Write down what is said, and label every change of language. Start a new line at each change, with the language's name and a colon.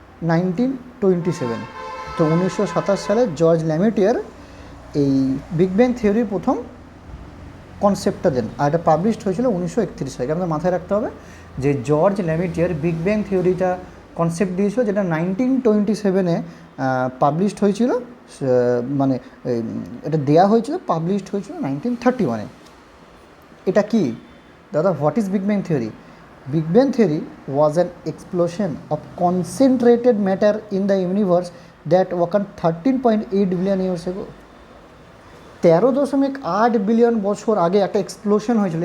Bangla: 1927। তো 1927 সালে জর্জ ল্যামিটিয়ার এই বিগ ব্যাং থিওরির প্রথম কনসেপ্টটা দেন, আর এটা পাবলিশড হয়েছিল 1931 সালে। আমাদের মাথায় রাখতে হবে যে জর্জ ল্যামিটিয়ার বিগ ব্যাং থিওরিটা কনসেপ্ট দিয়েছিল, যেটা 1927-এ পাবলিশড হয়েছিল। মানে এটা দেয়া হয়েছিল, পাবলিশড হয়েছিল 1931-এ। এটা কি দাদা,
English: What is big bang theory? Big Bang theory was an explosion of concentrated matter in the universe that occurred 13.8 billion years ago.
Bangla: 13.8 billion বছর আগে একটা এক্সপ্লোশন হয়েছিল।